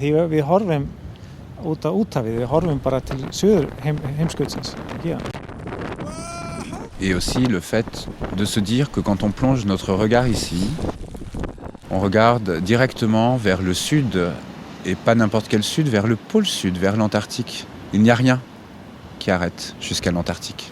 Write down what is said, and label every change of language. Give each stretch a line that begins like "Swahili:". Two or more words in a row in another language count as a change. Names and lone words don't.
Icelandic: Því við horfum út á úthafið, við horfum bara til suður heimskautsins hér.
French: Et aussi le fait de se dire que quand on plonge notre regard ici, on regarde directement vers le sud, et pas n'importe quel sud, vers le pôle sud, vers l'Antarctique. Il n'y a rien qui arrête jusqu'à l'Antarctique.